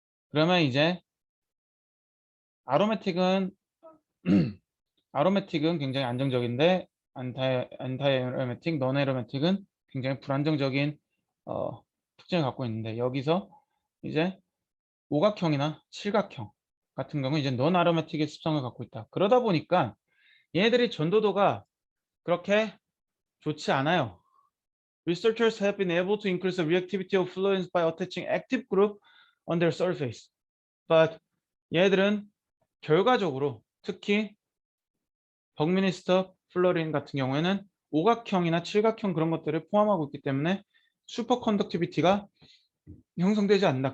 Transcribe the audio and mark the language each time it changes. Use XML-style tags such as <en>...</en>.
<ko>그러면 이제 아로매틱은 아로매틱은 굉장히 안정적인데 안타이아로매틱, 넌에로매틱은 굉장히 불안정적인 특징을 갖고 있는데, 여기서 이제 오각형이나 칠각형 같은 경우 이제 넌 아로매틱의 습성을 갖고 있다. 그러다 보니까 얘네들이 전도도가 그렇게 좋지 않아요.</ko> <en>Researchers have been able to increase the reactivity of fluorines by attaching active group on their surface. But</en> <ko>얘들은 결과적으로 특히 버크민스터 플로린 같은 경우에는 오각형이나 칠각형 그런 것들을 포함하고 있기 때문에 슈퍼 컨덕티비티가 형성되지 않는다.</ko>